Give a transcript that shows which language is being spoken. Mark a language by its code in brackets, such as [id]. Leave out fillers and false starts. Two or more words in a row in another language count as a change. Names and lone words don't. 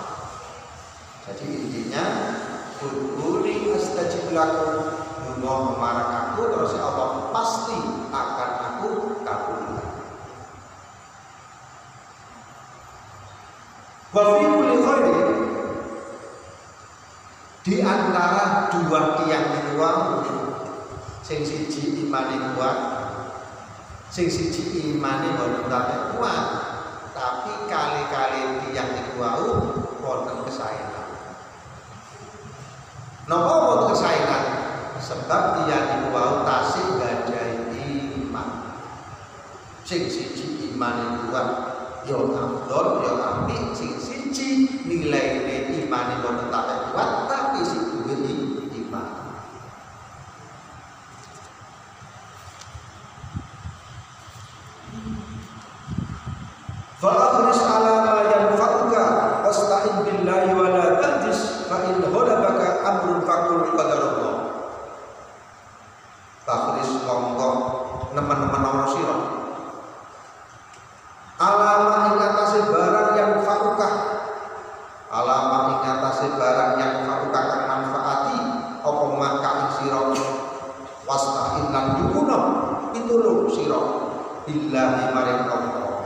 [id] Jadi intinya [ar] ادعوني أستجب لكم, [jv] donga marang aku terus [id] Allah pasti akan aku kabulkan. [ar] وفي كل خير, [id] di antara dua [jv] tiang niku sing siji imane kuat, sing siji imane boten kuat, tapi kali-kali tiang niku wonten kesaenan. Napa wonten kesaenan? Sebab tiang niku tasih gadhahi iman. Sing siji imane kuat ya afdol ya apik, sing siji nilaine imane boten kuat tapi sing duwe iman. [ar] فاحرص على ما ينفعك واستعن بالله ولا تعجز فإن غلبك أمر فقل قدر الله. [jv] Fa'akhris monggo nemen-nemen ana sira alama ing atase barang yang fa'uka, alama ing atase barang yang fa'uka kang manfaati apa maka ing sira wasta'in lan dikuno pitulung sira billahi maring Allah.